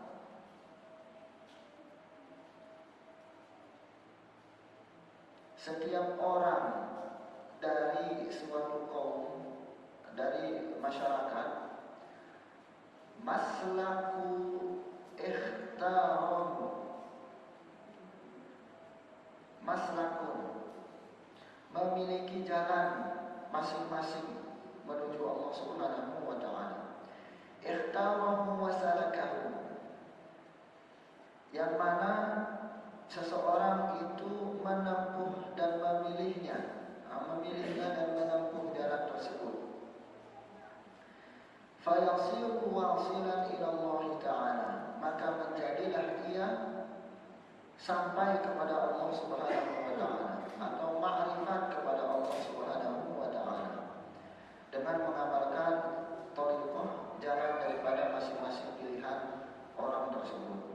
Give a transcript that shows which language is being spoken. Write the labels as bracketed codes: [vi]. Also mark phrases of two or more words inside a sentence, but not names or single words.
[id] dari suatu kaum, dari masyarakat, [ar] مسلك مسلك, [id] memiliki jalan masing-masing menuju Allah [ar] سبحانه وتعالى. اختاره وسلكه, [id] yang mana seseorang itu menempuh dan memilihnya dan menempuh jalan tersebut. [ar] فيصير واصلا إلى الله تعالى, [id] maka menjadilah ia sampai kepada Allah [ar] سبحانه وتعالى [id] atau ma'rifat kepada Allah [ar] سبحانه وتعالى [id] dengan mengamalkan thariqah, jalan daripada masing-masing pilihan orang tersebut.